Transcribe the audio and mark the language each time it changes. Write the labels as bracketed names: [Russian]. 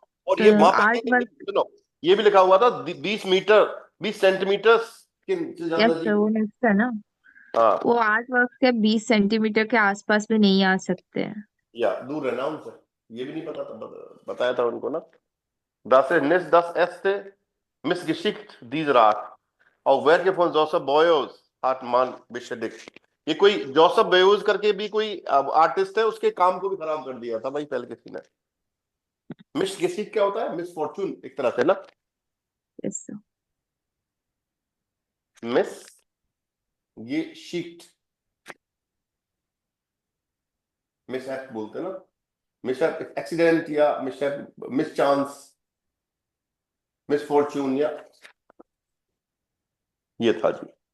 [Hindi] और ये वहां पे [English] Art work. [Hindi] सुनो, ये भी लिखा हुआ था 20 मीटर, 20 सेंटीमीटर के से [English] yes [Hindi] ज्यादा सर, वो नेक्स्ट है ना। हाँ, वो आर्ट वर्क के 20 सेंटीमीटर के आसपास भी नहीं आ सकते हैं। या दूर रहना उनसे, ये भी नहीं पता था, बताया था उनको ना। [German] Das ist nicht das erste Missgeschick dieser Art. Auch Werke von Joseph Beuys hat man beschädigt. [Hindi] ये कोई जोसेफ बेयूज करके भी कोई आर्टिस्ट है, उसके काम को भी खराब कर दिया था भाई पहले किसी ने। मिस गिशिक क्या होता है, मिस फॉर्चून एक तरह से ना, [English] Yes sir. [Hindi] मिस ये शिफ्ट, मिस बोलते हैं ना, मिस एक्सीडेंट या miss, miss chance, miss Fortune, या ये था जी।